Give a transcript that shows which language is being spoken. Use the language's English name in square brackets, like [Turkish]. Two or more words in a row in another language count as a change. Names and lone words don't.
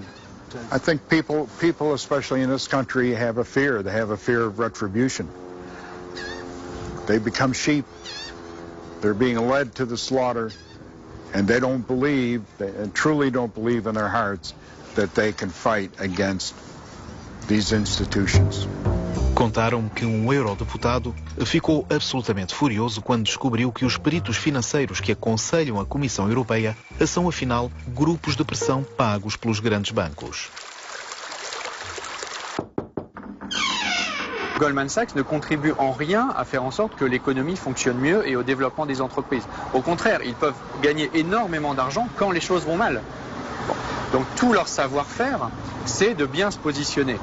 [English] I think people, especially in this country, have a fear. They have a fear of retribution. They become sheep. They're being led to the slaughter, and they don't believe, they truly don't believe in their hearts that they can fight against these institutions. [Portuguese] Contaram que eurodeputado ficou absolutamente furioso quando descobriu que os peritos financeiros que aconselham a Comissão Europeia são, afinal, grupos de pressão pagos pelos grandes bancos. [French] Goldman Sachs ne contribue en rien à faire en sorte que l'économie fonctionne mieux et au développement des entreprises. Au contraire, ils peuvent gagner énormément d'argent quand les choses vont mal. Bon. Donc tout leur savoir-faire, c'est de bien se positionner.